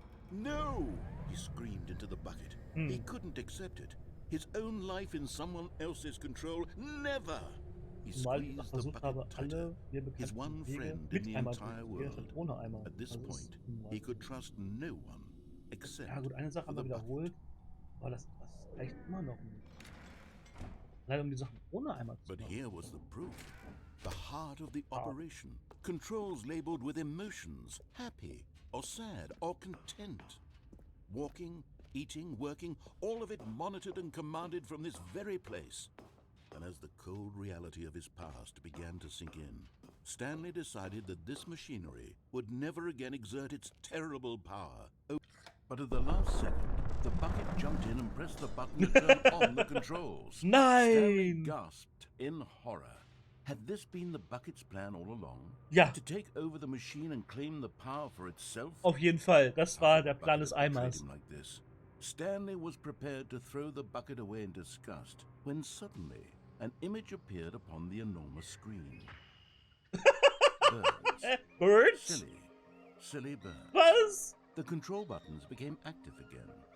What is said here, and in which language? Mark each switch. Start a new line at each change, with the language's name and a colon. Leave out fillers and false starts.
English: No! He screamed into the bucket. He couldn't accept it. His own life in someone else's control, never! He squeezed the bucket tighter. His one friend in the entire world. At this point, he could trust no one except
German: ja gut, eine Sache haben wir wiederholt, aber das reicht immer noch nicht. Leider um die Sachen ohne Eimer zu machen.
English: But here was the proof. The heart of the operation. Controls labeled with emotions, happy or sad or content. Walking, eating, working, all of it monitored and commanded from this very place. And as the cold reality of his past began to sink in, Stanley decided that this machinery would never again exert its terrible power. But at the last second, the bucket jumped in and pressed the button to turn on the controls.
German: Nein!
English: Stanley gasped in horror. Had this been the bucket's plan all along?
German: Ja.
English: To take over the machine and claim the power for itself?
German: Auf jeden Fall, das war der Plan des Eimers.
English: Like this. Stanley was prepared to throw the bucket away in disgust when suddenly an image appeared upon the enormous screen. Birds. Birds? Silly birds.
German: Was?
English: The control buttons became active again.